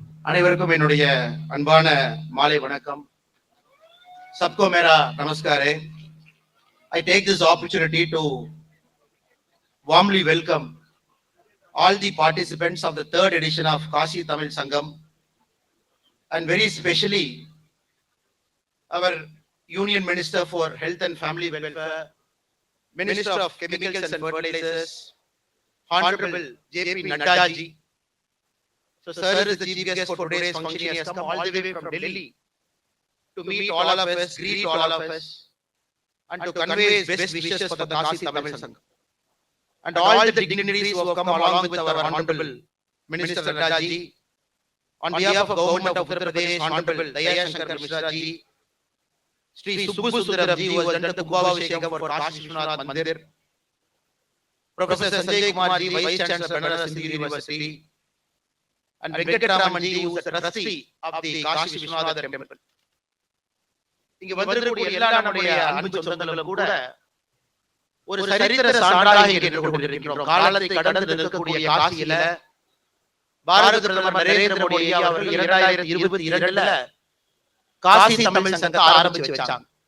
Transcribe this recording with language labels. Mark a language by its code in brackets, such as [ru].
[ta] அனைவருக்கும் என்னுடைய அன்பான மாலை வணக்கம். [hi] சப்கோ மேரா நமஸ்காரே. [en] I take this opportunity to warmly welcome all the participants of the third edition of Kashi Tamil Sangam, and very specially our Union Minister for Health and Family Welfare, Minister of Chemicals and Fertilizers, Honorable J.P. Nadda ji. So sir is the chief guest for today's function. He has come all the way from Delhi to meet all of us, greet all of us, and to convey his best wishes for the Kashi Tamil Sangam. And all the dignitaries who have come along with our Honorable Minister Nadda ji, on behalf of Government of Uttar Pradesh, Honorable Dayashankar Mishra ji, Sri Subbu Sundaram ji, who has done the Kumbhabhishekam for Kashi Vishwanath Mandir, Professor Sanjay Kumar ji, Vice Chancellor, Banaras Hindu University, and Venkataraman ji, who is the trustee of the Kashi Vishwanath Temple. [ta] இங்க வந்திருக்கக்கூடிய எல்லா நம்முடைய அன்பு சொந்தங்களும் கூட ஒரு சரித்திர சான்றாக கேட்டுக்கொண்டிருக்கிறோம். காலத்தை கடந்து நிற்கக்கூடிய காசியில பாரத பிரதமர் நரேந்திர மோடி அவர்கள் 2022ல காசி தமிழ் சங்கத்தை ஆரம்பிச்சு வச்சாங்க.